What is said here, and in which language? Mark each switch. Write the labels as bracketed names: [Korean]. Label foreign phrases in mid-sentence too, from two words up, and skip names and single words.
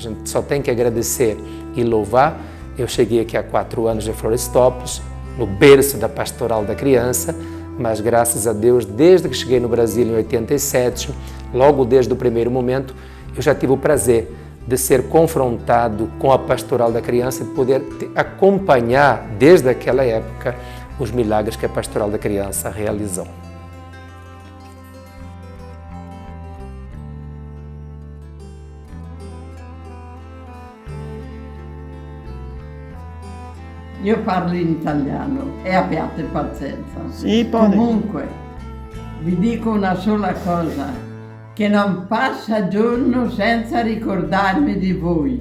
[Portuguese] A gente só tem que agradecer e louvar. Eu cheguei aqui há 4 anos em Florestópolis, no berço da pastoral da criança, mas graças a Deus, desde que cheguei no Brasil em 87, logo desde o primeiro momento, eu já tive o prazer de ser confrontado com a pastoral da criança e poder acompanhar, desde aquela época, os milagres que a pastoral da criança realizou. [Italian] Io parlo in italiano e abbiate pazienza. [Portuguese] Sì, pode. [Italian] Comunque, vi dico una sola cosa, che non passa giorno senza ricordarmi di voi.